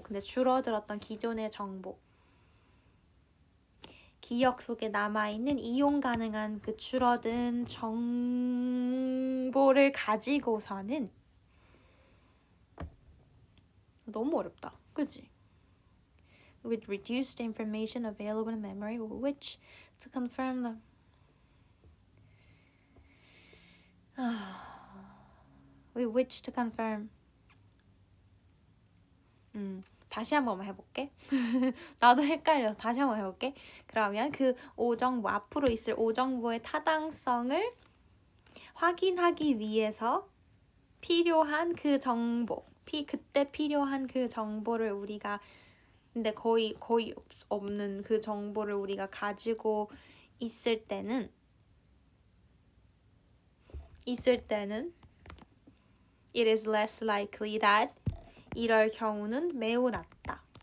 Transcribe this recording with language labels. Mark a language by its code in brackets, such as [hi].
[ko] 근데 줄어들었던 기존의 정보. 기억 속에 남아있는 이용 가능한 그 줄어든 정보를 가지고서는 너무 어렵다. 그치? [en] With reduced information available in memory, which to confirm the with which to confirm. [ko] 다시 한 번만 해볼게. 나도 헷갈려서 다시 한 번 해볼게. 그러면 그 오정보, 앞으로 있을 오정보의 타당성을 확인하기 위해서 필요한 그 정보, 그때 필요한 그 정보를 우리가 근데 거의 없는 그 정보를 우리가 가지고 있을 때는 [en] it is less likely that [ko] 이럴 경우는 매우 낮다.